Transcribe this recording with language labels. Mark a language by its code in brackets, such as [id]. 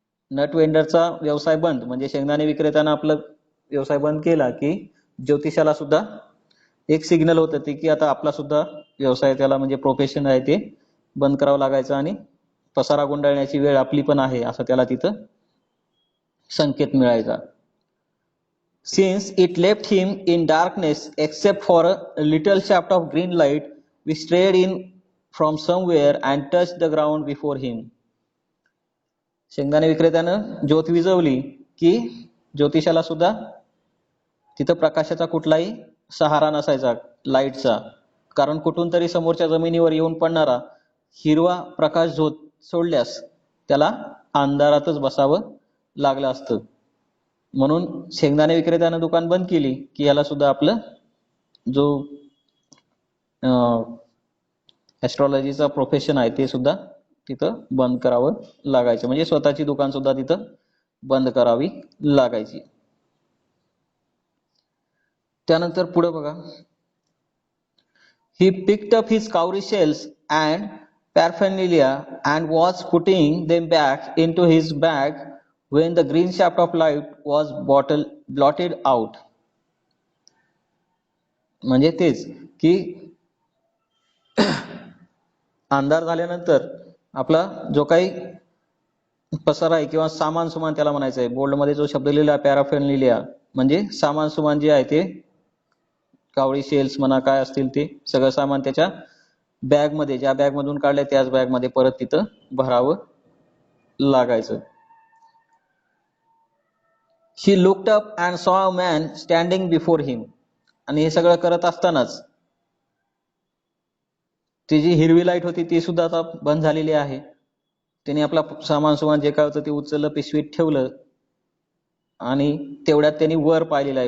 [mr] Nut वेंडरचा व्यवसाय बंद म्हणजे शेंगदाणे विक्रेत्यानं आपला व्यवसाय बंद केला की ज्योतिषाला सुद्धा एक सिग्नल होतं ते की आता आपला सुद्धा व्यवसाय त्याला म्हणजे प्रोफेशन आहे ते बंद करावं लागायचं आणि पसारा गुंडाळण्याची वेळ आपली पण आहे असं त्याला तिथं संकेत मिळायचा. [en] Since it left him in darkness except for a little shaft of green light which strayed in from somewhere and touched the ground before him. [mr] शेंगदाणे विक्रेत्यानं ज्योत विझवली की ज्योतिषाला सुद्धा तिथं प्रकाशाचा कुठलाही सहारा नसायचा लाईटचा, कारण कुठून तरी समोरच्या जमिनीवर येऊन पडणारा हिरवा प्रकाश झोत सोडल्यास त्याला अंधारातच बसावं लागलं असतं. म्हणून शेंगदाणे विक्रेत्यानं दुकान बंद केली की याला सुद्धा आपलं जो ऍस्ट्रॉलॉजीचा प्रोफेशन आहे ते सुद्धा तिथं बंद करावं लागायचं, म्हणजे स्वतःची दुकान सुद्धा तिथं बंद करावी लागायची. त्यानंतर पुढे बघा, [en] he picked up his cowrie shells and paraphernalia and was putting them back into his bag when the green shaft of light was blotted out. [mr] म्हणजे तेच की अंधार झाल्यानंतर आपला जो काही पसारा आहे किंवा सामान सुमान त्याला म्हणायचं आहे, बोर्ड मध्ये जो शब्द लिहिला पॅराफेर्नालिया म्हणजे सामान सुमान जे आहे ते कावळी शेल्स म्हणा काय असतील ते सगळं सामान त्याच्या बॅग मध्ये, ज्या बॅग मधून काढलंय त्याच बॅग मध्ये परत तिथं भरावं लागायचं. [en] He looked up and saw a man standing before him. [mr] आणि हे सगळं करत असतानाच ती जी हिरवी लाईट होती ती सुद्धा आता बंद झालेली आहे. त्याने आपला सामान सुमान जे काय होतं ते उचललं, पिशवीत ठेवलं आणि तेवढ्यात त्यांनी वर पाहिलेलं आहे.